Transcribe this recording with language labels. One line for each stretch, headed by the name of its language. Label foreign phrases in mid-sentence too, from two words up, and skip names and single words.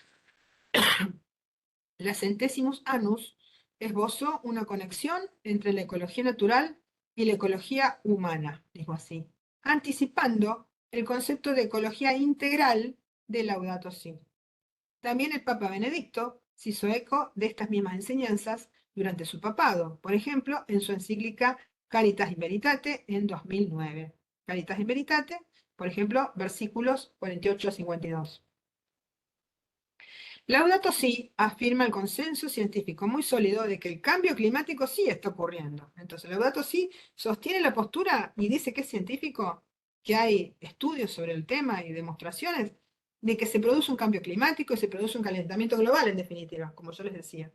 Spanish: La Centesimus Annus esbozó una conexión entre la ecología natural y la ecología humana, dijo así, anticipando el concepto de ecología integral de Laudato Si. También el Papa Benedicto se hizo eco de estas mismas enseñanzas durante su papado, por ejemplo, en su encíclica Caritas in Veritate en 2009. Caritas in Veritate, por ejemplo, versículos 48 a 52. Laudato Si afirma el consenso científico muy sólido de que el cambio climático sí está ocurriendo. Entonces, Laudato Si sostiene la postura y dice que es científico, que hay estudios sobre el tema y demostraciones de que se produce un cambio climático y se produce un calentamiento global, en definitiva, como yo les decía.